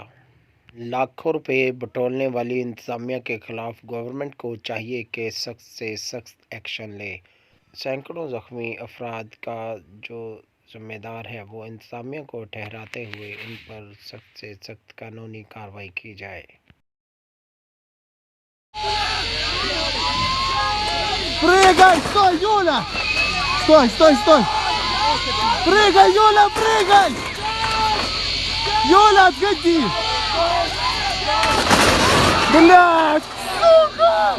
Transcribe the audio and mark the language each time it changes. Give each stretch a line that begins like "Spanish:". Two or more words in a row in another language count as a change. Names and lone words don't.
Urdu: لاکھوں روپے بٹورنے والی انتظامیہ کے خلاف گورنمنٹ کو چاہیے کہ سخت سے سخت ایکشن لے۔ سینکڑوں زخمی افراد کا جو ذمہ دار ہے وہ انتظامیہ کو ٹھہراتے ہوئے ان پر سخت سے سخت قانونی کارروائی کی جائے۔
Russian: Прыгай! Стой, Юля! Стой, стой, стой! Прыгай, Юля, прыгай! Юля, отходи! Блядь, сука!